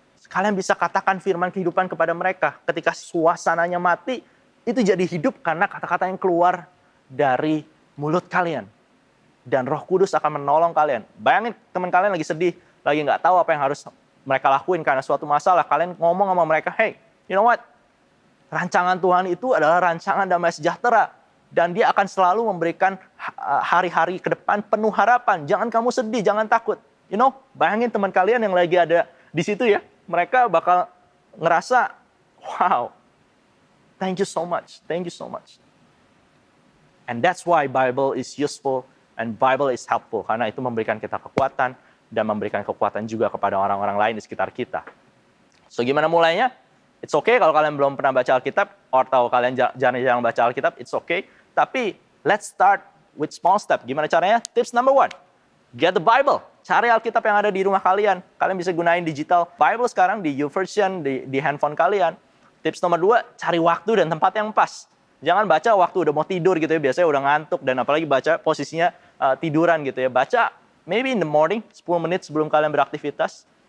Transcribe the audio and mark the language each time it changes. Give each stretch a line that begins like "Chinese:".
Indonesian: Kalian bisa katakan firman kehidupan kepada mereka. Ketika suasananya mati, itu jadi hidup karena kata-kata yang keluar dari mulut kalian. Dan Roh Kudus akan menolong kalian. Bayangin teman kalian lagi sedih, lagi nggak tahu apa yang harus mereka lakuin karena suatu masalah. Kalian ngomong sama mereka, hey,
English: you know what?
Indonesian: Rancangan Tuhan itu adalah rancangan damai sejahtera. Dan dia akan selalu memberikan hari-hari ke depan penuh harapan. Jangan kamu sedih, jangan takut. You know, bayangin teman kalian yang lagi ada di situ ya. Mereka bakal ngerasa,
English: wow, thank you so much, thank you so much. And that's why Bible is useful and Bible is helpful.
Indonesian: Karena itu memberikan kita kekuatan dan memberikan kekuatan juga kepada orang-orang lain di sekitar kita. So gimana mulainya?
English: It's okay
Indonesian: kalau kalian belum pernah baca Alkitab, atau kalian jarang baca Alkitab,
English: it's okay. Tapi let's start with small step.
Indonesian: Gimana caranya?
English: Tips number 1, get the Bible.
Indonesian: Cari Alkitab yang ada di rumah kalian. Kalian bisa gunain digital Bible sekarang di YouVersion, di handphone kalian. Tips nomor 2, cari waktu dan tempat yang pas. Jangan baca waktu udah mau tidur gitu ya, biasanya udah ngantuk, dan apalagi baca posisinya tiduran gitu ya. Baca
English: maybe in the morning,
Indonesian: 10 menit sebelum kalian beraktivitas.